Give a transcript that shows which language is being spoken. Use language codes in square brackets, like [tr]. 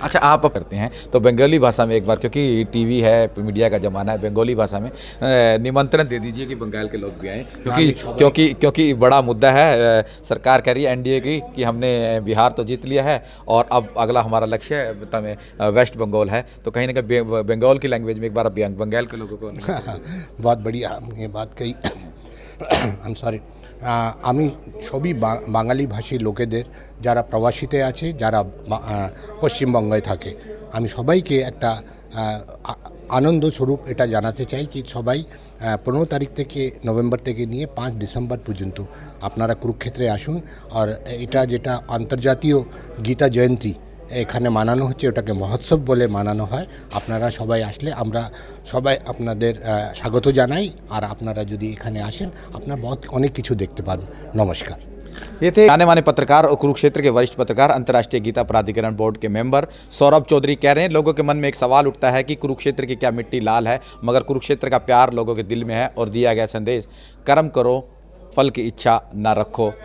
[hi] अच्छा, आप अब करते हैं तो बंगाली भाषा में एक बार, क्योंकि टीवी है, मीडिया का ज़माना है, बंगाली भाषा में निमंत्रण दे दीजिए कि बंगाल के लोग भी आएँ, क्योंकि बड़ा मुद्दा है। सरकार कह रही है एनडीए की कि हमने बिहार तो जीत लिया है, और अब अगला हमारा लक्ष्य है वेस्ट बंगाल है, तो कहीं ना कहीं बंगाल की लैंग्वेज में एक बार बंगाल के लोगों को बहुत बढ़िया ये बात कही। [en] I'm sorry, [bn] আমি সবই বাঙালি ভাষী লোকেদের, যারা প্রবাসীতে আছে, যারা পশ্চিমবঙ্গে থাকে, আমি সবাইকে একটা আনন্দ স্বরূপ এটা জানাতে চাই कि সবাই 15 তারিখ থেকে, নভেম্বর থেকে নিয়ে 5 ডিসেম্বর পর্যন্ত আপনারা কুরুক্ষেত্রে আসুন। আর এটা যেটা আন্তর্জাতীয় গীতা জয়ন্তী এখানে মানানো হচ্ছে, ওটাকে মহোৎসব বলে মানানো হয়। আপনারা সবাই আসলে আমরা সবাই আপনাদের স্বাগত জানাই, আর আপনারা যদি এখানে আসেন, আপনারা অনেক কিছু দেখতে পাবেন। নমস্কার। [hi] ये थे जाने माने पत्रकार और कुरुक्षेत्र के वरिष्ठ पत्रकार, अंतर्राष्ट्रीय गीता प्राधिकरण बोर्ड के मेंबर सौरभ चौधरी कह रहे हैं लोगों के मन में एक सवाल उठता है कि कुरुक्षेत्र की क्या मिट्टी लाल है, मगर कुरुक्षेत्र का प्यार लोगों के दिल में है, और दिया गया संदेश, कर्म करो, फल की इच्छा ना रखो।